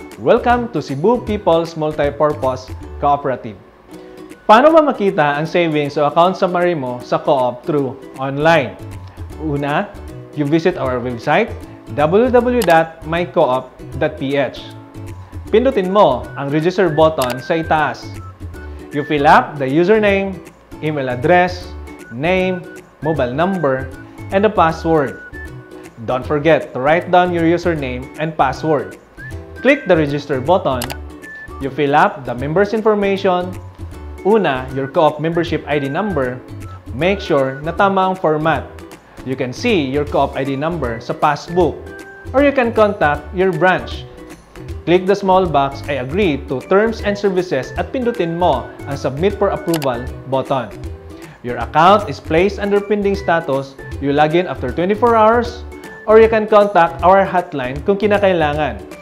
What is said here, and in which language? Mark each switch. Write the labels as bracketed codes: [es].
[en] Welcome to Cebu People's Multipurpose Cooperative. [tl] Paano ba makita ang savings o account summary mo sa co-op through online? [en] Una, you visit our website www.mycoop.ph. [tl] Pindutin mo ang register button sa itaas. [en] You fill up the username, email address, name, mobile number, and the password. Don't forget to write down your username and password. Click the register button. You fill up the member's information. [tl] Una, [en] your co-op membership ID number. [tl] Make sure na tama ang format. [en] You can see your co-op ID number [tl] sa passbook, [en] or you can contact your branch. Click the small box I agree to terms and services [tl] at pindutin mo ang [en] Submit for Approval button. Your account is placed under pending status. You log in after 24 hours or you can contact our hotline [tl] kung kinakailangan.